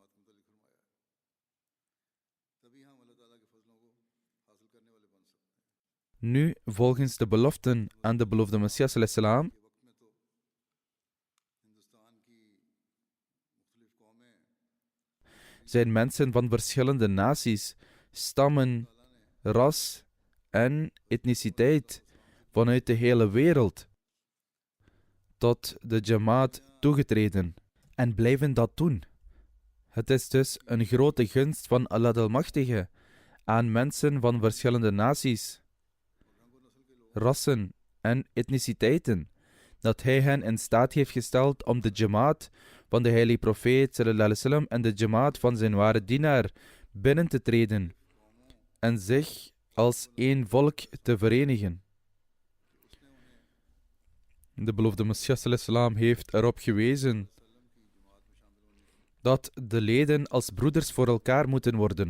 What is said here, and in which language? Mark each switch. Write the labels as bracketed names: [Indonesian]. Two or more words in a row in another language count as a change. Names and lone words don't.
[Dutch] Nu, volgens de beloften aan de beloofde Messias al-Islam, zijn mensen van verschillende naties, stammen, ras en etniciteit vanuit de hele wereld tot de jamaat toegetreden en blijven dat doen. Het is dus een grote gunst van Allah Almachtige aan mensen van verschillende naties, rassen en etniciteiten, dat hij hen in staat heeft gesteld om de jamaat van de heilige profeet [Arabic] صلى الله عليه وسلم [Dutch] en de jamaat van zijn ware dienaar binnen te treden en zich als één volk te verenigen. De beloofde Messias al-Islam heeft erop gewezen dat de leden als broeders voor elkaar moeten worden.